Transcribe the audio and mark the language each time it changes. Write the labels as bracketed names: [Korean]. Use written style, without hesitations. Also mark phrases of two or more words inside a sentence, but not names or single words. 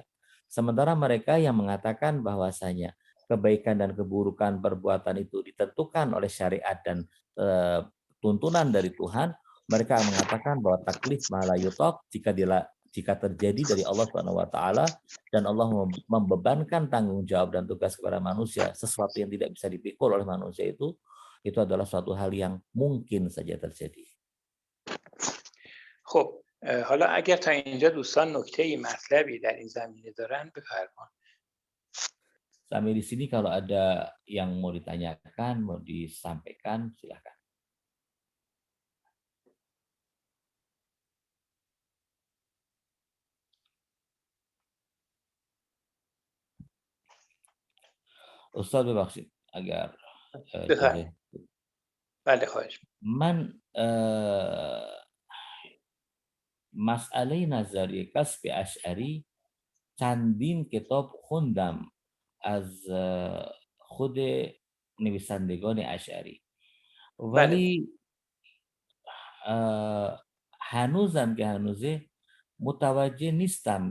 [Indonesian] Sementara mereka yang mengatakan bahwasanya kebaikan dan keburukan perbuatan itu ditentukan oleh syariat dan tuntunan dari Tuhan, mereka mengatakan bahwa taklif [Arabic] ما لا يطاق [Indonesian] jika terjadi dari Allah [Arabic] سبحانه وتعالى [Indonesian] dan Allah membebankan tanggung jawab dan tugas kepada manusia, sesuatu yang tidak bisa dipikul oleh manusia itu adalah suatu hal yang mungkin saja terjadi. [Persian] خب حالا اگر تا اینجا دوستان نکته‌ای مطلبی در این زمینه دارن بفرمایید. [Indonesian] Sampai di sini kalau ada yang mau ditanyakan, mau disampaikan, silakan. [Persian] Ustaz ببخشید اگر بله خواهش. من مسئله نظریه کسب اشعری چندین کتاب خوندم از خود نویسندگان اشعری، ولی هنوزم که هنوزه متوجه نیستم